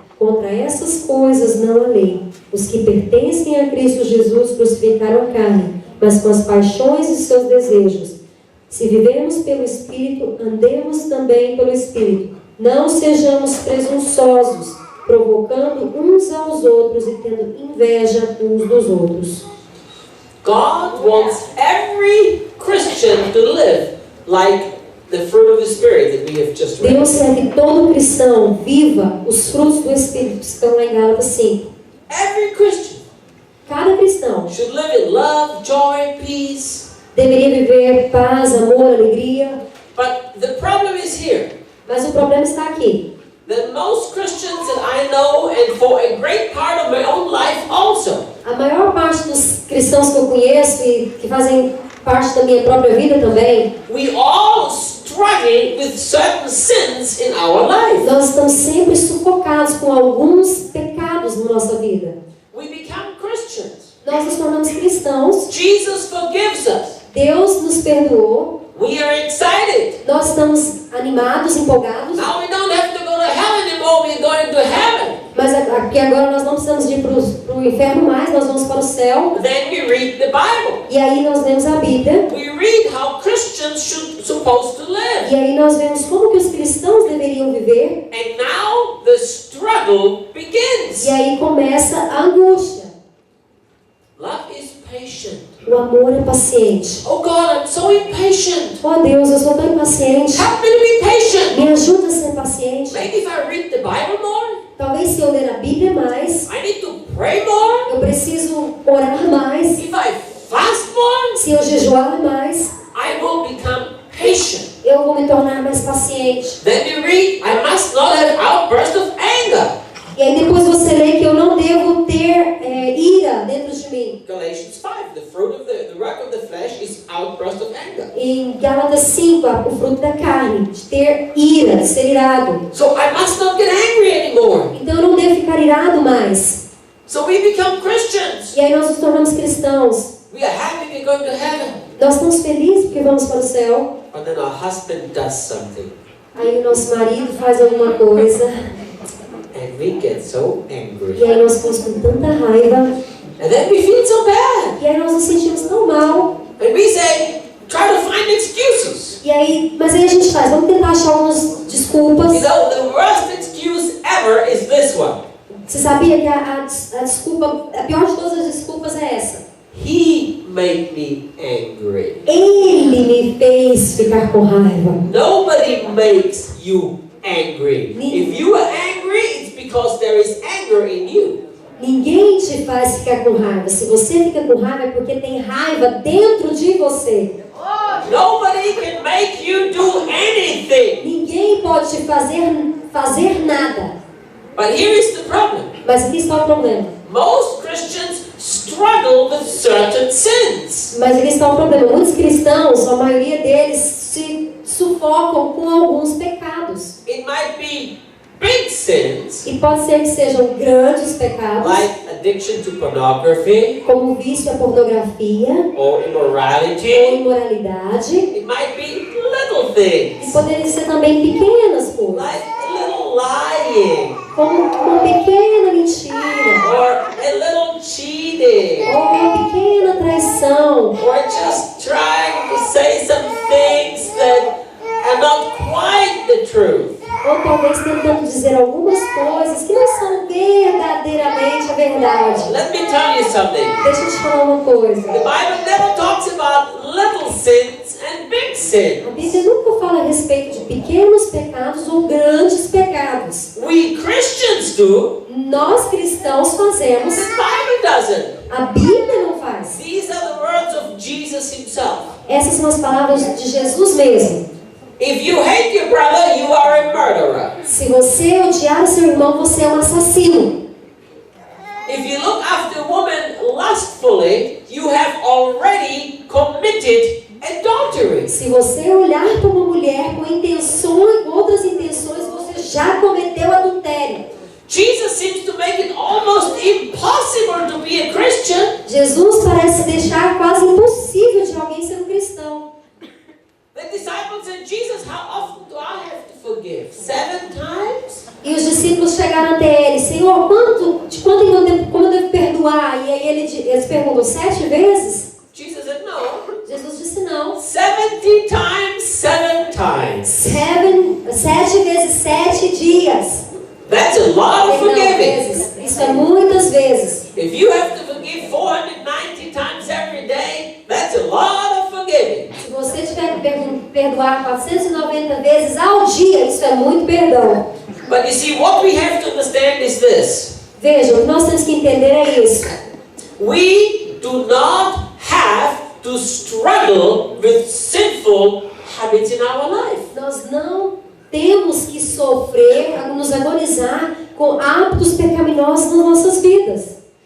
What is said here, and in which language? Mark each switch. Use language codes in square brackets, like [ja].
[pt] Contra essas coisas não há lei. Os que pertencem a Cristo Jesus crucificaram a carne, mas com as paixões e seus desejos. Se vivemos pelo Espírito, andemos também pelo Espírito. Não sejamos presunçosos, provocando uns aos outros e tendo inveja uns dos outros. [en] God wants every Christian to live like the fruit of the Spirit that we have just read. [pt] Deus quer que todo cristão viva os frutos do Espírito que estão lá em Gálatas 5. [en] Every Christian [pt] Cada cristão [en] should live in love, joy, peace. [pt] deveria viver paz, amor, alegria. [en] But the problem is here. [pt] Mas o problema está aqui. [en] That most Christians that I know, and for a great part of my own life also, [pt] A maior parte dos cristãos que eu conheço e que fazem parte da minha própria vida também, [en] we all struggle with certain sins in our life. [pt] nós estamos sempre sufocados com alguns pecados na nossa vida. [en] We become Christians. [pt] Nós nos tornamos cristãos, [en] Jesus forgives us. [pt] Deus nos perdoou, [en] We are excited. [pt] nós estamos animados, empolgados, [en] Now we don't have to go to hell anymore. We're going to heaven. [pt] mas aqui agora nós não precisamos ir para o inferno mais, nós vamos para o céu. [en] Then we read the Bible. [pt] E aí nós lemos a Bíblia, [en] We read how Christians supposed to live. [pt] e aí nós vemos como que os cristãos deveriam viver, [en] And now the struggle begins. [pt] e aí começa a angústia. [en] Love is patient. [pt] O amor é paciente. [en] Oh God, I'm so impatient. [pt] Oh Deus, eu sou tão impaciente. [en] Help me to be patient. [pt] Me ajuda a ser paciente. [en] Maybe if I read the Bible more, [pt] Talvez se eu ler a Bíblia mais, [en] I need to pray more. [pt] eu preciso orar mais. [en] If I fast more, [pt] Se eu jejuar mais, [en] I will become patient. [pt] eu vou me tornar mais paciente. [en] Then you read, I must not have outburst of anger. [pt] E aí depois você lê que eu não devo ter ira dentro de mim. [en] Galatians 5, the fruit of the work of the flesh is outburst of anger. [pt] Em Gálatas 5, o fruto da carne, de ter ira, de ser irado. [en] So I must not get angry anymore. [pt] Então eu não devo ficar irado mais. [en] So we become Christians. [pt] E aí nós nos tornamos cristãos. [en] We are happy we're going to heaven. [pt] Nós estamos felizes porque vamos para o céu. [en] But then our husband does something. [pt] Aí o nosso marido faz alguma coisa. [en] And we get so angry. [pt] E aí nós ficamos com tanta raiva. [en] And then we feel so bad. [pt] E aí nós nos sentimos tão mal. [en] And we say, try to find excuses. [pt] E aí, mas aí a gente faz, vamos tentar achar algumas desculpas. [en] You know, the worst excuse ever is this one. [pt] Você sabia que a desculpa, a pior de todas as desculpas é essa? [en] He made me angry. [pt] Ele me fez ficar com raiva. [en] Nobody makes you angry. [pt] Ninguém. [en] If you are angry, it's because there is anger in you. [pt] Ninguém te faz ficar com raiva. Se você fica com raiva é porque tem raiva dentro de você. [en] Nobody can make you do anything. [pt] Ninguém pode te fazer nada. [en] But here is the problem. [pt] Mas aqui está o problema. [en] Most Christians struggle with certain sins. [pt] Mas aqui está o problema. Muitos cristãos, a maioria deles, se sufocam com alguns pecados. [en] It might be big sins, [pt] E pode ser que sejam grandes pecados, [en] like addiction to pornography [pt] como o vício à pornografia [en] or [pt] ou [en] immorality. [pt] imoralidade. [en] It might be little [pt] E [en] things, [pt] poderiam ser também pequenas coisas, [en] like a little lying [pt] como uma pequena mentira, [en] or a little cheating [pt] ou uma pequena traição, [en] or just trying to say some things that are not quite the truth. [pt] ou talvez tentando dizer algumas coisas que não são verdadeiramente a verdade. [en] Let me tell you something. [pt] Deixa eu te falar uma coisa. [en] The Bible never talks about little sins and big [pt] A [en] sins. [pt] Bíblia nunca fala a respeito de pequenos pecados ou grandes pecados. [en] We Christians do. [pt] Nós cristãos fazemos, [en] The Bible doesn't. [pt] a Bíblia não faz. [en] These are the words of Jesus himself. [pt] Essas são as palavras de Jesus mesmo. [en] If you hate your brother, you are a murderer. [pt] Se você odiar o seu irmão, você é um assassino. [en] If you look after a woman lustfully, you have already committed adultery. [pt] Se você olhar para uma mulher com intenções, outras intenções, você já cometeu adultério. [en] Jesus seems to make it almost impossible to be a Christian. [pt] Jesus parece deixar quase impossível de alguém ser um cristão. [en] The disciples said, Jesus, how often do I have to forgive? 7 times? [pt] E os discípulos chegaram até ele, Senhor, como eu devo perdoar? E aí eles perguntam, 7 vezes? [en] Jesus said, no. [pt] Jesus disse não. [en] 70 times, 7 times. [pt] 7 vezes 7 dias. [en] That's a lot of [pt] Perdão, [en] forgiving. [pt] vezes. Isso é muitas vezes. [en] If you have to forgive 490 times every day, that's a lot of forgiving. [pt] Se você tiver que perdoar 490 vezes ao dia, isso é muito perdão. [en] But you see, what we have to understand is this. [pt] Veja, o que nós temos que entender é isso. [en] We do not have to struggle with sinful habits in our life. [pt] Nós não temos que sofrer, nos agonizar com hábitos pecaminosos nas nossas vidas.